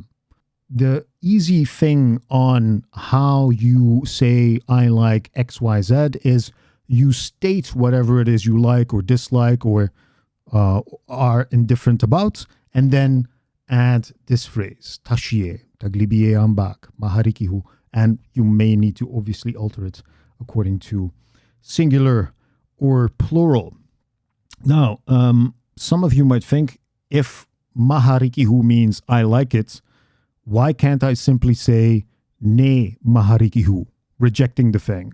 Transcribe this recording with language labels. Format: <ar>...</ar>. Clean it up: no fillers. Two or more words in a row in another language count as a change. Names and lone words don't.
<en>The easy thing on how you say I like XYZ is you state whatever it is you like or dislike or are indifferent about, and then add this phrase,</en> <art>tashiye, taglibiye ambak, maharikihu,</art> <en>and you may need to obviously alter it according to singular or plural. Now, some of you might think, if maharikihu means I like it, why can't I simply say</en> <art>ne maharikihu,</art> <en>rejecting the thing?</en>